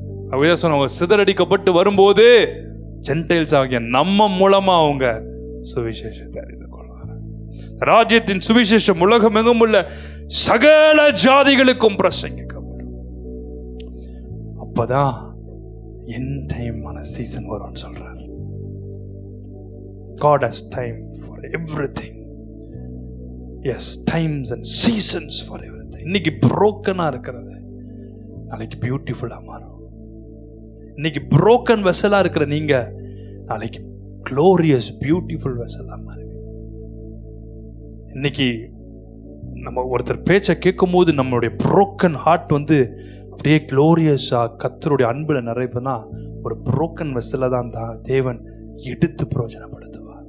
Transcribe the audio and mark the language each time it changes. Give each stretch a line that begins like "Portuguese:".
Tamil: அவங்க சிதறடிக்கப்பட்டு வரும்போது ஜென்டைல்ஸ் ஆகிய நம்ம மூலமா அவங்க சுவிசேஷத்தை அறிந்து கொள்வாங்க. ராஜ்யத்தின் சுவிசேஷம் உலகம் எங்கும் உள்ள சகல ஜாதிகளுக்கும் பிரசங்கிக்கப்படும். அப்பதான் என் டைமான சீசன் வரும்னு சொல்றார்.
English: God has time for everything. Yes, times and seasons for everything.
Tamil: இன்னைக்கு broken-ஆ இருக்கிறது நாளைக்கு பியூட்டிஃபுல்லா மாறும். இன்னைக்கு
English: broken vessel-
Tamil: ஆ இருக்கிற நீங்க நாளைக்கு
English: glorious beautiful vessel-
Tamil: ஆ மாறுவீங்க. இன்னைக்கு நம்ம ஒருத்தர் பேச்சை கேட்கும் போது நம்மளுடைய
English: broken heart
Tamil: அப்படியே glorious-ஆ கர்த்தருடைய அன்புல நிறைவுனா ஒரு
English: broken vessel-
Tamil: ஆ தான் தேவன் எடுத்து பிரயோஜனப்படுத்துவார்.